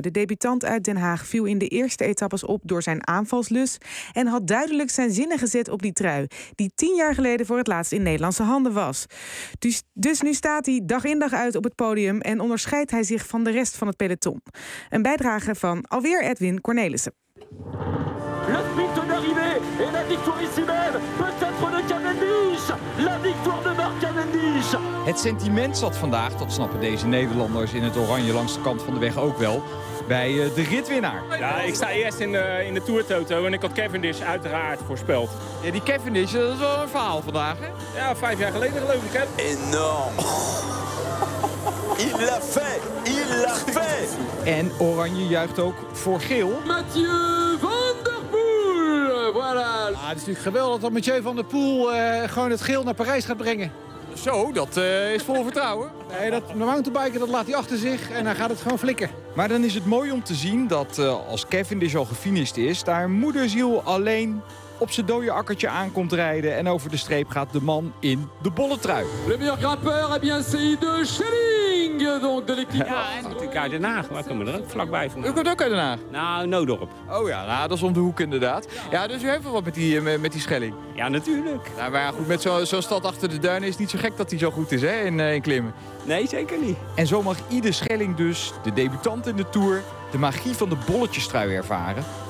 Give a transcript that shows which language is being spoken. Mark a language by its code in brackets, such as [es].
[nl] De debutant uit Den Haag viel in de eerste etappes op door zijn aanvalslus en had duidelijk zijn zinnen gezet op die trui die 10 jaar geleden voor het laatst in Nederlandse handen was. Dus nu staat hij dag in dag uit op het podium en onderscheidt hij zich van de rest van het peloton. Een bijdrage van alweer Edwin Cornelissen. [fr] Le sprint d'arrivée et la victoire ici même, peut-être de Cavendish, la victoire de Mark Cavendish. [nl] Het sentiment zat vandaag, dat snappen deze Nederlanders in het oranje langs de kant van de weg ook wel, bij de ritwinnaar. Ja, ik sta eerst in de toertoto en ik had Cavendish uiteraard voorspeld. Ja, die Cavendish, dat is wel een verhaal vandaag, hè? Ja, 5 jaar geleden geloof ik, hè? Enorm. [fr] Il l'a fait! Il l'a fait! [nl] En oranje juicht ook voor geel. [fr] Mathieu van der Poel! Voilà! [nl] Ah, het is natuurlijk geweldig dat Mathieu van der Poel gewoon het geel naar Parijs gaat brengen. Zo, dat is vol vertrouwen. Nee, dat mountainbiken dat laat hij achter zich en dan gaat het gewoon flikken. Maar dan is het mooi om te zien dat als Cavendish al gefinished is, daar moederziel alleen op zijn dode akkertje aankomt rijden en over de streep gaat de man in de bolletrui. [fr] Le meilleur grimpeur, eh bien, c'est Ide Schelling, donc de l'équipe. [nl] Ja, natuurlijk uit Den Haag, maar ik kom er ook vlakbij van. U komt ook uit Den Haag? Nou, Noodorp. Oh ja, nou, dat is om de hoek inderdaad. Ja, dus u heeft wel wat met die Schelling? Ja, natuurlijk. Nou, maar goed, met zo'n stad achter de duinen is het niet zo gek dat hij zo goed is, hè, in klimmen. Nee, zeker niet. En zo mag Ide Schelling dus, de debutant in de Tour, de magie van de bolletjestrui ervaren.